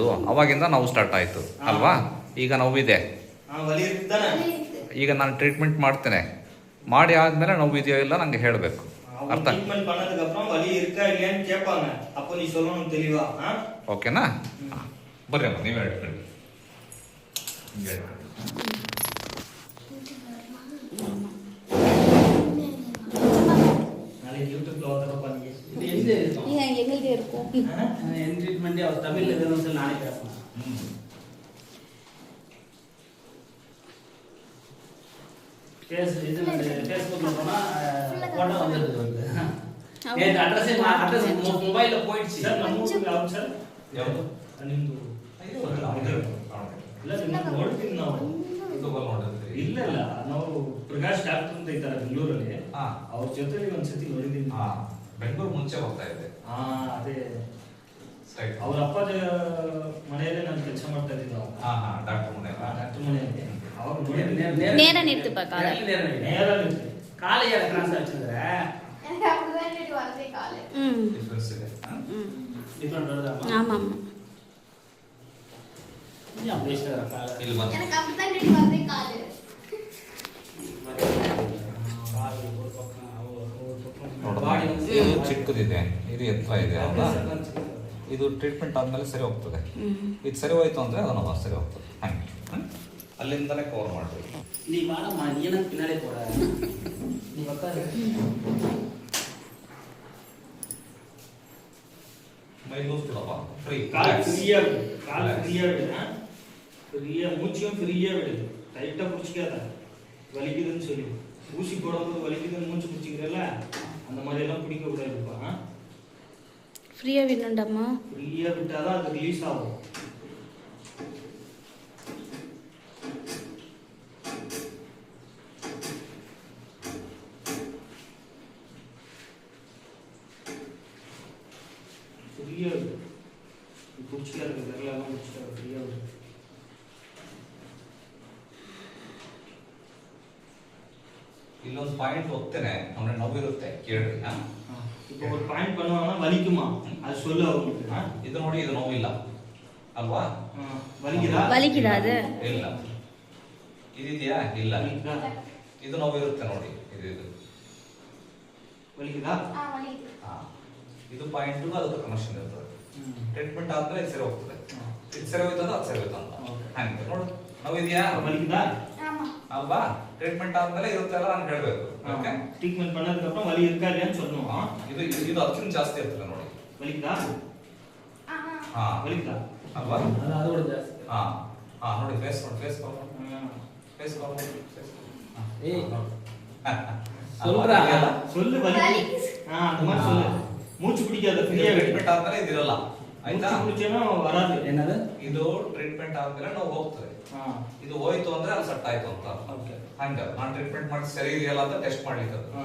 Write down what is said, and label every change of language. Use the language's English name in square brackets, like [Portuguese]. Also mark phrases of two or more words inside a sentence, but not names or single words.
[Kannada] ಅವಾಗಿಂದ ನೋವು ಸ್ಟಾರ್ಟ್ ಆಯಿತು ಅಲ್ವಾ? ಈಗ ನೋವಿದೆ. ಈಗ ನಾನು ಟ್ರೀಟ್ಮೆಂಟ್ ಮಾಡ್ತೇನೆ. ಮಾಡಿ ಆದಮೇಲೆ ನೋವು ಇದೆಯೋ ಇಲ್ಲ ನಂಗೆ ಹೇಳಬೇಕು. ಅರ್ಥ? ಓಕೆನಾ? ಬರ್ರಿ ಅಮ್ಮ, ನೀವೇ ಹೇಳ್ಕೊಳ್ಳಿ. [Tamil] எங்கே இருக்கும் ட்ரீட்மெண்ட் அவர் தமிழ்ல வேணும்னு சொல்லி நானே பேசுறேன். ஃபேஸ்புக்ல போனா போட்டோ வந்துருது வந்து. ஏன் அட்ரஸ் ಮೊಬೈಲ್ போயிடுச்சு சார். நம்ம ஊருக்கு ஆகும் சார். [Kannada] ಯಾವುದು ನಿಮ್ಮದು? ಇಲ್ಲ ನಿಮ್ಮದು ನೋಡ್ತೀನಿ ನಾವು. ಇಲ್ಲ ಇಲ್ಲ, ನಾವು ಪ್ರಕಾಶ್ ಡಾಕ್ಟರ್ ಅಂತ ಇದ್ದಾರೆ ಬೆಂಗಳೂರಲ್ಲಿ. ಅವ್ರ ಜೊತೆಲಿ ಒಂದ್ಸತಿ ನೋಡಿದ್ದೀನಿ. ಬೆಂಗಳೂರು ಮುಂಚೆ ಹೋಗ್ತಾ ಇದೆ. ಅದೇ ಅವ್ರ ಅಪ್ಪದ ಮನೆಯಲ್ಲೇ ನಾನು ಕೆಲಸ ಮಾಡ್ತಾ ಇದ್ದೀನಿ. ಡಾಕ್ಟರ್ ಮನೆ. ಡಾಕ್ಟರ್ ಮನೆಯಲ್ಲಿ ಅವ್ರು [Tamil] நேர நிறுத்துப்பா காலை. நேர நிறுத்து. காலை ஏற கிராஸ் ஆச்சுಅಂದ್ರೆ எனக்கு அப்படிதான் கேட்டு வரதே காலை. [Kannada] ಡಿಫರೆನ್ಸ್ ಇದೆ. [Tamil] ಡಿಫರೆಂಟ್ வருதா? ஆமா ஆமா. நீ பேசுற காலை. [Kannada] ಇಲ್ಲಿ ಬಂದು [Tamil] எனக்கு அப்படிதான் கேட்டு வரதே காலை. [Kannada] ಇದು ಚಿಕ್ಕದಿದೆ, ಇದು ಎತ್ತರ ಇದೆ ಅಲ್ವಾ? ಇದು ಟ್ರೀಟ್ಮೆಂಟ್ ಆದಮೇಲೆ ಸರಿ ಹೋಗ್ತದೆ. ಇದು ಸರಿ ಹೋಯ್ತು ಅಂದರೆ ಅದನ್ನು ಸರಿ ಹೋಗ್ತದೆ. ಹಾಗೆ ಅಲ್ಲಿಂದಲೇ ಕವರ್ ಮಾಡಬೇಕು. [Tamil] நீ வாடா, நீ எனக்கு பின்னாலே போற. நீ உட்காரு. [Kannada] ಮೈ ಲೂಸ್ ಬಿಡಪ್ಪ, ಫ್ರೀ. [Tamil] கால் ஃப்ரீயா விடு. கால் ஃப்ரீயா விடு. ஃப்ரீயா மூச்சையும் ஃப்ரீயா விடு. டைட்டா புடிச்சிக்காத. வலிக்குதுன்னு சொல்லி ஊசி போடும்போது வலிக்குதுன்னு மூச்சு பிடிச்சிக்கிறல, அந்த மாதிரி எல்லாம் பிடிக்க கூடாதுப்பா. ஃப்ரீயா விடணும்டாமா. ஃப்ரீயா விட்டாதான் அது ரிலீஸ் ஆகும். ஃப்ரீயா விடு. பிடிச்சிக்காத, விரலெல்லாம் பிடிச்சிக்காத, ஃப்ரீயா விடு. [Kannada] ಇಲ್ಲೊಂದು ಪಾಯಿಂಟ್ ಹೋಗ್ತೇನೆ, ಅವನ ನೋವಿರುತ್ತೆ, ಕೇಳ್ರಿ. [Tamil] இப்போ ஒரு பாயிண்ட் பண்ணுவாங்கன்னா வலிக்குமா, அது சொல்லு அவங்களுக்கு. [Kannada] ಇದು ನೋಡಿ, ಇದು ನೋವಿಲ್ಲ ಅಲ್ವಾ? [Tamil] வலிக்குதா? வலிக்குதா அது? [Kannada] ಇಲ್ಲ. ಇದೆಯಾ? ಇಲ್ಲ. ಇದು ನೋವಿರುತ್ತೆ ನೋಡಿ, ಇದು [Tamil] வலிக்குதா? [Kannada] ಇದು ಪಾಯಿಂಟ್ ಅದಕ್ಕೆ ಕನೆಕ್ಷನ್ ಇರ್ತದೆ. ಟ್ರೀಟ್ಮೆಂಟ್ ಆದ್ಮೇಲೆ ಇದು ಸರಿ ಹೋಗ್ತದೆ. ಇದು ಸರಿ ಹೋಯ್ತದ, ಅದು ಸರಿ ಹೋಯ್ತಂತ. ಹಂಗೆ ನೋಡು, ನೋವಿದೆಯಾ? [Tamil] வலிக்குதா? [Kannada] ಅಲ್ವಾ? ಟ್ರೀಟ್ಮೆಂಟ್ ಆದ್ಮೇಲೆ ಇರುತ್ತೆಲ್ಲ ನಾನು ಹೇಳ್ಬೇಕು. ಓಕೆ, [Tamil] ಟ್ರೀಟ್ಮೆಂಟ್ பண்ணதுக்கு அப்புறம் வலி இருக்கா இல்லையான்னு சொல்லணும். [Kannada] ಇದು ಇದು ಅದಕ್ಕಿಂತ ಜಾಸ್ತಿ ಇರ್ತದೆ ನೋಡಿ. [Tamil] வலிக்குதா? [Kannada] ಹಾ, [Tamil] வலிக்குதா? [Kannada] ಅಲ್ವಾ? [Tamil] அதோட ಜಾಸ್ತಿ. [Kannada] ಹಾ ಹಾ, ನೋಡಿ ಫೇಸ್ ನೋಡಿ, [English] face call face call [Tamil] ஏய் சொல்றா, சொல்லு வலி. அந்த மாதிரி சொல்லு. மூச்சு பிடிக்காத, ஃப்ரீயா [Kannada] ಟ್ರೀಟ್ಮೆಂಟ್ ಆದ್ಮೇಲೆ ಇದಿರಲ್ಲ, ಆಯ್ತಾ? [Tamil] மூச்சேனோ வராது. [Kannada] ಏನದು? ಇದು ಟ್ರೀಟ್ಮೆಂಟ್ ಆದ್ಮೇಲೆ ನಾವು ಹೋಗ್ತದೆ. ಇದು ಹೋಯ್ತು ಅಂದ್ರೆ ಅಲ್ಲಿ ಸೆಟ್ ಆಯ್ತು ಅಂತ. ಹಂಗ ನಾನು ಟ್ರೀಟ್ಮೆಂಟ್ ಮಾಡಿ ಸರಿ ಇದೆಯಲ್ಲ ಅಂತ ಟೆಸ್ಟ್ ಮಾಡ್ಲಿಕ್ಕೆ.